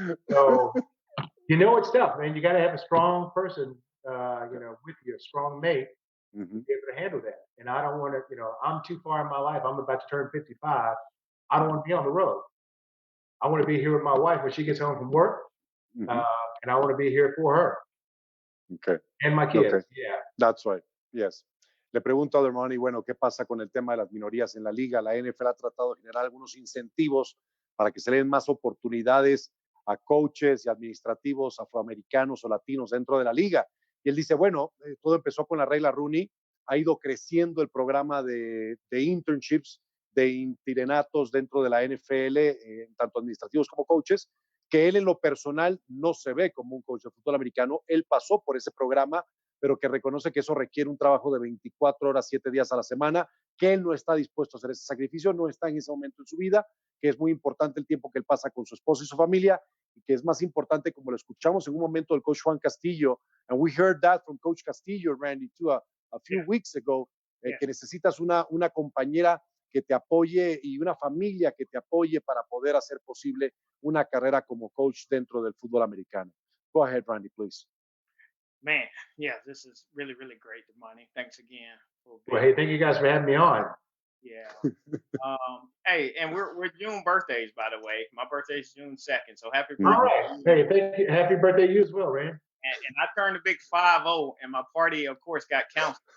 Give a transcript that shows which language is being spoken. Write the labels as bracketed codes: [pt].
[en] So it's tough, man. You got to have a strong person, with you, a strong mate, to be able to handle that. And I don't want to, I'm too far in my life. I'm about to turn 55. I don't want to be on the road. I want to be here with my wife when she gets home from work, and I want to be here for her. Okay. And my kids. Okay. Yeah. That's right. Yes. [es] Le pregunto a Dermontti, bueno, ¿qué pasa con el tema de las minorías en la liga? La NFL ha tratado de generar algunos incentivos para que se le den más oportunidades a coaches y administrativos afroamericanos o latinos dentro de la liga. Y él dice, bueno, todo empezó con la regla Rooney, ha ido creciendo el programa de internships, de interinatos dentro de la NFL, tanto administrativos como coaches, que él en lo personal no se ve como un coach de fútbol americano. Él pasó por ese programa, pero que reconoce que eso requiere un trabajo de 24 horas, 7 días a la semana, que él no está dispuesto a hacer ese sacrificio, no está en ese momento en su vida, que es muy importante el tiempo que él pasa con su esposa y su familia, y que es más importante, como lo escuchamos en un momento del coach Juan Castillo, [en] and we heard that from Coach Castillo, Randy, too, a few weeks ago, [es] que necesitas una compañera que te apoye y una familia que te apoye para poder hacer posible una carrera como coach dentro del fútbol americano. [en] Go ahead, Randy, please. Man, yeah, this is really, really great, Dermontti. Thanks again. Well, hey, thank you guys for having me on. Yeah. Hey, and we're June birthdays, by the way. My birthday is June 2nd, so happy birthday. All right. Hey, thank you. Happy birthday to you as well, Rand. And I turned a big 5-0, and my party, of course, got canceled.